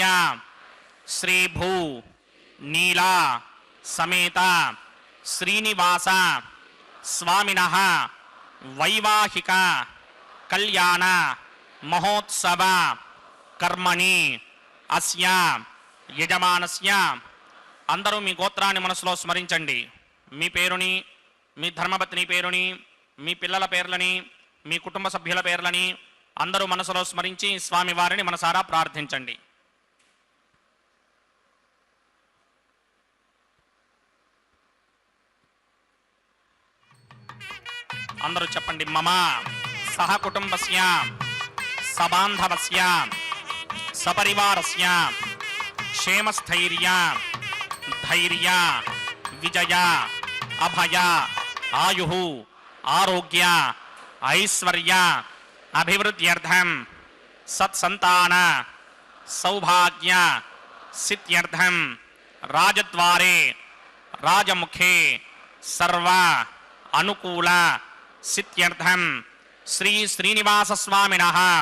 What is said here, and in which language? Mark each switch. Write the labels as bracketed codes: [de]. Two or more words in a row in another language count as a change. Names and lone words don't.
[sa] श्रीभू नीला समेत श्रीनिवास स्वामिनः वैवाहिक कल्याण महोत्सव कर्मणि अस्य यजमानस्य [te] అందరూ మీ గోత్రాన్ని మనసులో స్మరించండి. మీ పేరుని, మీ ధర్మపత్ని పేరుని, మీ పిల్లల పేర్లని, మీ కుటుంబ సభ్యుల పేర్లని అందరూ మనసులో స్మరించి స్వామి వారిని మనసారా ప్రార్థించండి. అందరూ చెప్పండి. [sa] మమ సహ కుటుంబస్య సబాంధవస్య సపరివారస్య క్షేమస్థైర్య धैर्य विजय अभय आयुः आरोग्य ऐश्वर्य अभिवृद्ध्यर्थं सत्संतान सौभाग्य सिद्ध्यर्थं राजद्वारे राजमुखे सर्व अनुकूल सिद्ध्यर्थं श्री श्रीनिवास स्वामिनः